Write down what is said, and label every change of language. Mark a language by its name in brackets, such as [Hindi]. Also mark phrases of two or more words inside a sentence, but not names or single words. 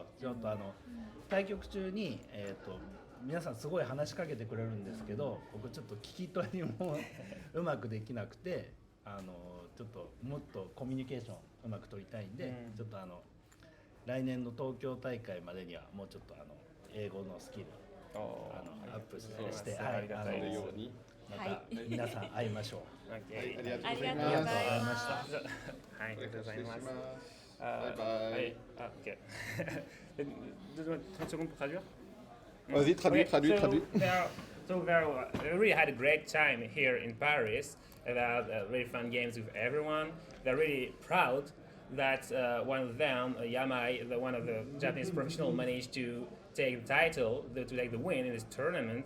[Japanese] ちょっと対局中に皆さんすごい話しかけてくれるんですけど、僕ちょっと聞き取りもうまくできなくて、ちょっともっとコミュニケーションうまく取りたいんで、ちょっと来年の東京大会までにはもうちょっと英語のスキルアップして、ありがたいようにまた皆さん会いましょう。ありがとうございました。はい、ありがとうございます。 [English] Bye bye. Ok. [French] Tu veux 30 secondes pour traduire? Vas-y, traduis. [English] So we really had a great time here in Paris. About really fun games with everyone. They're really proud that one of them, Yamai, one of the Japanese professionals, managed to take the title, to take the win in this tournament.